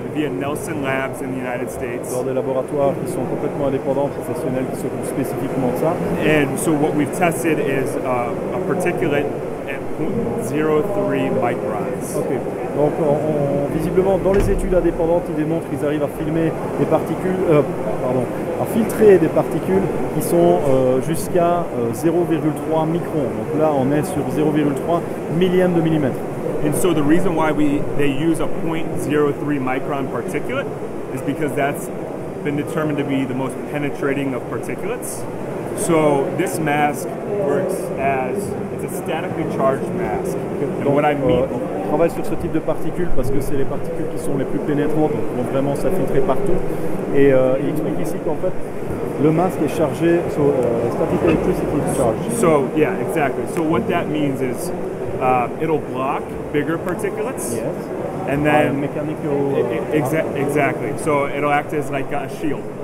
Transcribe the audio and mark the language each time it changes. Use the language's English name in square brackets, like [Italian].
[English] via Nelson Labs in the United States. [French] Dans des laboratoires qui sont complètement indépendants, professionnels, qui s'occupent spécifiquement de ça. [English] And so what we've tested is a particulate at 0.03 microns. Okay. [French] Donc visiblement dans les études indépendantes, ils démontrent qu'ils arrivent à filmer des particules, à filtrer des particules qui sont jusqu'à 0,3 microns. Donc là on est sur 0,3 millième de millimètre. [English] And so the reason why they use a 0.03 micron particulate is because that's been determined to be the most penetrating of particulates. So this mask works as a statically charged mask. And what I mean, [French] on travaille sur ce type de particules parce que c'est les particules qui sont les plus pénétrantes, donc vont vraiment s'infiltrer partout. Et il explique ici qu'en fait le masque est chargé, [English] static electricity charge. So yeah, exactly. So what that means is it'll block bigger particulates. Yes. And then mechanical. Exactly. So it'll act as like a shield.